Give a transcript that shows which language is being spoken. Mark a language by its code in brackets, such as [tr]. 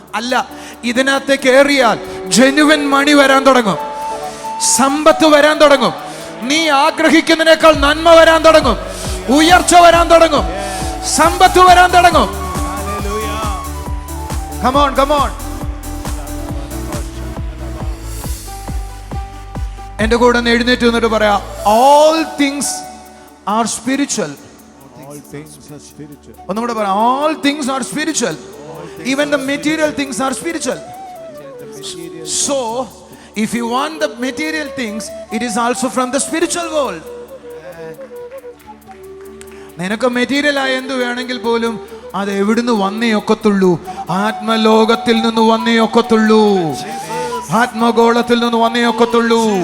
[ml] അല്ല, ഇതിനകത്ത് കയറിയാൽ ജെനുവൻ മണി വരാൻ തുടങ്ങും, സമ്പത്ത് വരാൻ തുടങ്ങും, നീ ആഗ്രഹിക്കുന്നതിനേക്കാൾ നന്മ വരാൻ തുടങ്ങും, ഉയർച്ച വരാൻ തുടങ്ങും, സമ്പത്ത് വരാൻ തുടങ്ങും. [en] Come on, come on. [ml] എന്റെ കൂടെ ഒന്ന് എഴുന്നേറ്റ് വന്നിട്ട് പറയാ, [en] all things are spiritual. [ml] ഒന്നും കൂടെ പറയാം, [en] all things are spiritual. Even the material things are spiritual. So if you want the material things, it is also from the spiritual world. [ml] നിനക്ക് മെറ്റീരിയൽ ആയ എന്ത് വേണമെങ്കിൽ പോലും അത് എവിടുന്ന് വന്നേ ഒക്കത്തുള്ളൂ? ആത്മലോകത്തിൽ നിന്ന് വന്നേ ഒക്കത്തുള്ളൂ, ആത്മഗോളത്തിൽ നിന്ന് വന്നേ ഒക്കത്തുള്ളൂ.